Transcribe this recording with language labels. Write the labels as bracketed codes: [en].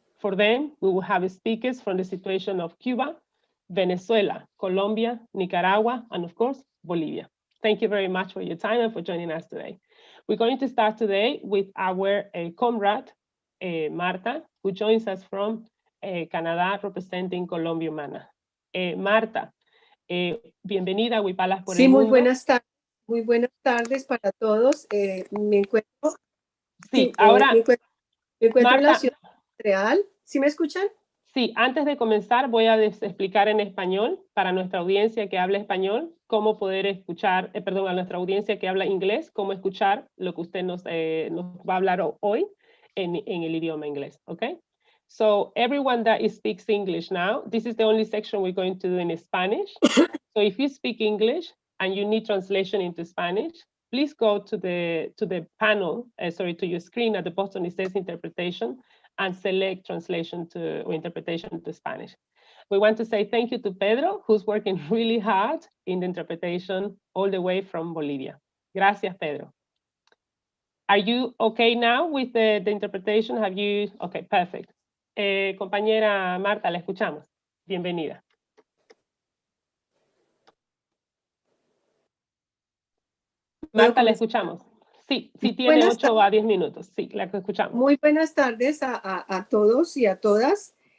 [en] For them, we will have speakers from the situation of Cuba, Venezuela, Colombia, Nicaragua, and of course, Bolivia. Thank you very much for your time and for joining us today. We're going to start today with our comrade, Marta, who joins us from Canada, representing Colombia Humana. [es] Marta, bienvenida a Wipalas por el Mundo. Muy buenas tardes. Muy buenas tardes para todos. Me encuentro, ahora, me encuentro Marta, en la ciudad de Montreal. ¿Sí me escuchan? Sí, antes de comenzar voy a explicar en español para nuestra audiencia que habla español, cómo poder escuchar, a nuestra audiencia que habla inglés, cómo escuchar lo que usted nos va a hablar hoy en el idioma inglés, okay? [en] So everyone that speaks English now, this is the only section we're going to do in Spanish. So if you speak English and you need translation into Spanish, please go to the panel, to your screen at the bottom. It says interpretation, and select translation or interpretation to Spanish. We want to say thank you to Pedro, who's working really hard in the interpretation all the way from Bolivia. [es] Gracias, Pedro. [en] Are you okay now with the interpretation? Have you? Okay, perfect. [es] Compañera Marta, la escuchamos. Bienvenida. Marta, la escuchamos. Sí, tiene 8 a 10 minutos. Sí, la escuchamos. Muy buenas tardes a todos y a todas.